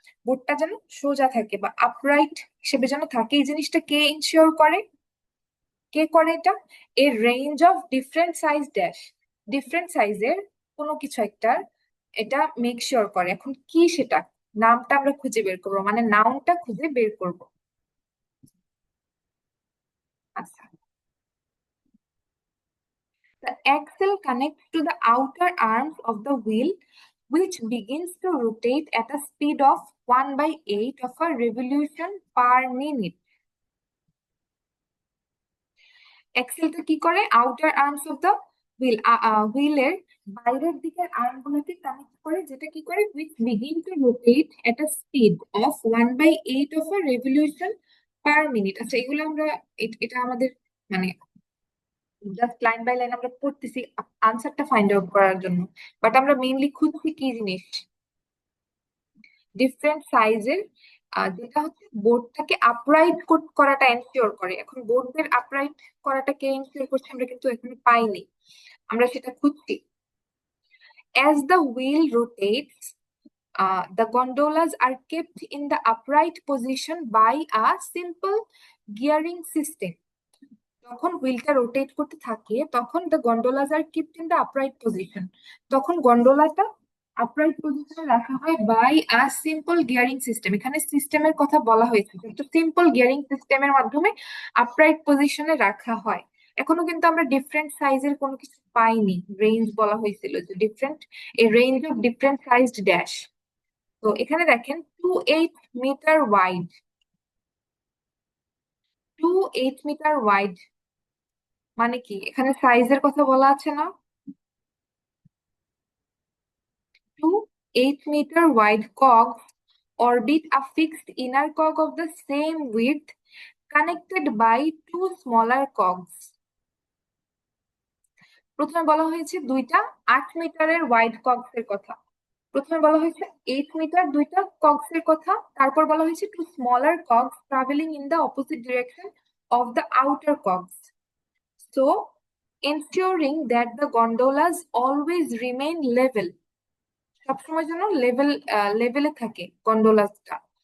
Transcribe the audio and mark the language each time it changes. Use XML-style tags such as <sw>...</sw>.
<bn>বোটটা যেন সোজা থাকে বা আপরাইট হিসেবে যেন থাকে, এই জিনিসটা কে ইনশিওর করে? কে করে এটা?</bn> <en>a range of different size dash,</en> <bn>different সাইজের কোনো কিছু একটা এটা মেক শিওর করে। এখন কি সেটা? নামটা আমরা খুঁজে বের করবো, মানে নাউনটা খুঁজে বের করব।</bn> <en>আচ্ছা, the axle connects to the outer arms of the wheel which begins to rotate at a speed of 1/8 of a revolution per minute.</en> <bn>এক্সেলটা কি করে?</bn> <en>outer arms of the wheel,</en> <bn>হুইলের বাইরের দিকের আর্ম গুলোকে কানেক্ট করে, যেটা কি করে?</bn> <en>Which begin to rotate at a speed of 1/8 of a revolution per minute.</en> <bn>আচ্ছা, এগুলো আমরা এটা আমাদের মানে জাস্ট লাইন বাই লাইন আমরা পড়তেছি আনসারটা ফাইন্ড আউট করার জন্য, বাট আমরা মেইনলি খুঁজছি কি জিনিস? ডিফারেন্ট সাইজের, যেটা হচ্ছে বোর্ডটাকে আপরাইট করাটা এনশিওর করে। এখন বোর্ডদের আপরাইট করাটাকে এনশিওর করছে আমরা কিন্তু এখানে পাইনি, আমরা সেটা খুঁজছি।</bn> <en>As the wheel rotates, the gondolas are kept in the upright position by a simple gearing system.</en> <bn>যখন হুইলটা রোটেট করতে থাকে তখন</bn> <en>the gondolas are kept in the upright position,</en> <bn>তখন গন্ডোলাটা আপরাইট পজিশনে রাখা হয়</bn> <en>By a simple gearing system.</en> <bn>এখানে সিস্টেমের কথা বলা হয়েছে, একটা সিম্পল গিয়ারিং সিস্টেমের মাধ্যমে আপরাইট পজিশনে রাখা হয়। এখনো কিন্তু আমরা ডিফারেন্ট সাইজের কোনো কিছু পাইনি, রেঞ্জ বলা হয়েছিল যে different,</bn> <en>A range of different sized dash.</en> <bn>তো এখানে দেখেন 28 মিটার ওয়াইড, 28 মিটার ওয়াইড মানে কি? এখানে সাইজের কথা বলা আছে না?</bn> <en>8-meter wide cogs orbit a fixed inner cog of the same width connected by two smaller cogs.</en> <bn>প্রথমে বলা হয়েছে দুইটা 8 মিটারের ওয়াইড কগস এর কথা। প্রথমে বলা হয়েছে 8 মিটার দুইটা কগস এর কথা, তারপর বলা হয়েছে</bn> <en>two smaller cogs travelling in the opposite direction of the outer cogs, so ensuring that the gondolas always remain level,</en> <bn>সবসময় যেন লেভেলে থাকে গন্ডোলাসটা।</bn>